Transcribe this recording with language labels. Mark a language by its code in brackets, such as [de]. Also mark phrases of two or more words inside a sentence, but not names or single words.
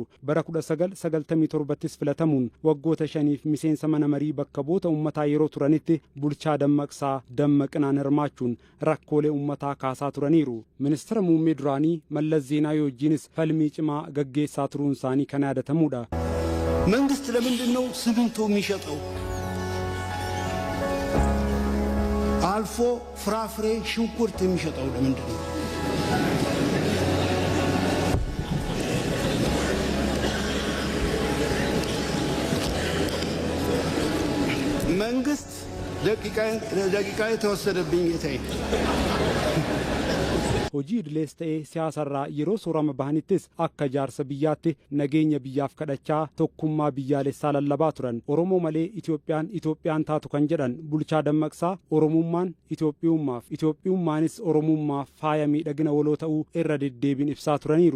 [om] Bara 1997ttis filatamuun waggoota 5f miseensa mana marii bakka bu'oota uummataa yeroo turanitti Bulchaa Dammaqsaa dammaqinaan hirmaachuun rakkoolee uummataa kaasaa turaniiru. Ministeera muummee duraanii Mallas Zeenaawii wajjinis falmii cimaa gaggeessaa turuun isaanii kan yaadatamudha. [am] መንግስት ለምንድን ነው ሲሚንቶ የሚሸጠው? አልፎ ፍራፍሬ ሽንኩርት የሚሸጠው ለምንድን ነው? መንግስት ደቂቃ የተወሰደብኝ ጌታዬ [om] hojii idilees ta'ee siyaasarraa yeroo soorama bahanittis akka jaarsa biyyaatti nageenya biyyaaf kadhachaa tokkummaa biyyaalessaa lallabaa turan. Oromoo malee Itoophiyaan taatu kan jedhan Bulchaa Dammaqsaa Oromummaan Itoophiyummaaf Itoophiyummaanis Oromummaaf faaya miidhagina waloo ta'uu irra deddeebiin ibsaa turaniiru.